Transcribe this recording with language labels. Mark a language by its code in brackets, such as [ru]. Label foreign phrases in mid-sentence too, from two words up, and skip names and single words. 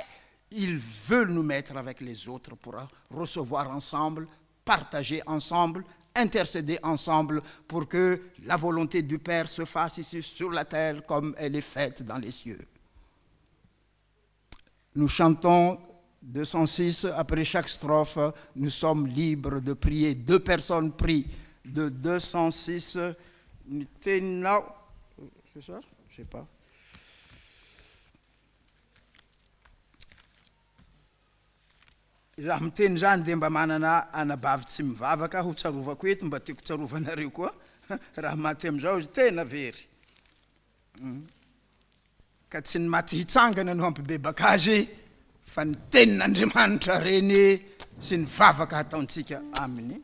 [fr] Il veut nous mettre avec les autres pour recevoir ensemble, partager ensemble, intercéder ensemble pour que la volonté du Père se fasse ici sur la terre comme elle est faite dans les cieux. Nous chantons 206, après chaque strophe, nous sommes libres de prier. 2 personnes prient. De 206, c'est ça? Je ne sais pas. [mg] Raha miteny zany dia mba manana anabavy tsy mivavaka ho tsarovako eto mba tiako tsarovanareo koa raha maty amin'izao tena very ka tsy ny maty hitsangana no hampibebaka azy fa ny tenin'Andriamanitra reny sy ny vavaka ataontsika aminy.